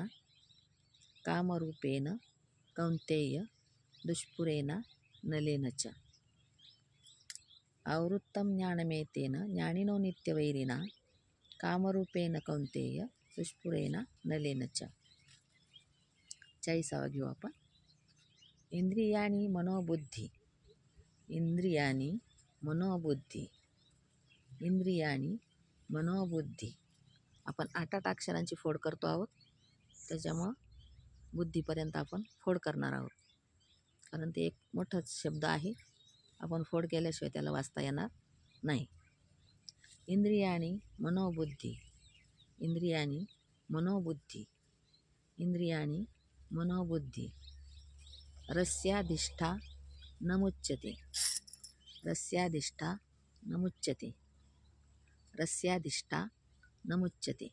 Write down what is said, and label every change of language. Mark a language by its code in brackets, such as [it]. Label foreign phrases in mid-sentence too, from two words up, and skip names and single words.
[sa] कामरूपेण कौन्तेय, दुष्पुरेणा नलेन च. आवृत्तं ज्ञानमेतेन, ज्ञानिनो नित्यवैरिणा. कामरूपेण कौन्तेय, दुष्पुरेणा नलेन च. [mr] 40वा घेऊ आपण. [sa] इंद्रियाणी मनोबुद्धी, इंद्रियाणी मनोबुद्धी, इंद्रियाणी मनोबुद्धी. [mr] आपण 8 अक्षरांची फोड करतो आहोत, त्याच्यामुळं बुद्धीपर्यंत आपण फोड करणार आहोत. कारण ते एक मोठाच शब्द आहे, आपण फोड केल्याशिवाय त्याला वाचता येणार नाही. [sa] इंद्रियाणी मनोबुद्धी, इंद्रियाणी मनोबुद्धी, इंद्रियाणी मनोबुद्धी. रस्याधिष्ठा न मुच्यते, रस्याधिष्ठा न मुच्यते, रस्याधिष्ठा न मुच्यते.